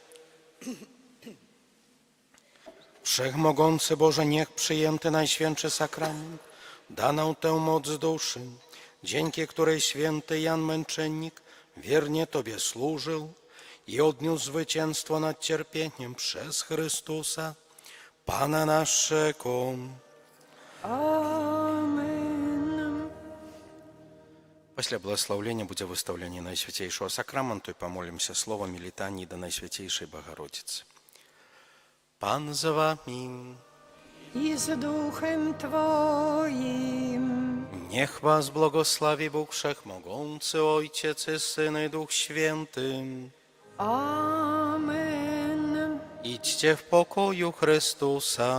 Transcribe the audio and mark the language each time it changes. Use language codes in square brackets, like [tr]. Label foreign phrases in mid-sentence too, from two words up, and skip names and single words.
[pl] Wszechmogący Boże, niech przyjęty Najświętszy Sakrament da nam tę moc duszy, dzięki której święty Jan Męczennik wiernie Tobie służył i odniósł zwycięstwo nad cierpieniem przez Chrystusa, Pana naszego. Amen. [be] Пасля благословлення будзе выстаўленне Найсвяцейшого Сакраменту і памолімся словамі літаніі да Найсвяцейшай Богородицы. Пан з вами. [pl] I z duchem Twoim. Niech was błogosławi Bóg Wszechmogący, Ojciec i Syn i Duch Święty. Amen. Idźcie w pokoju Chrystusa.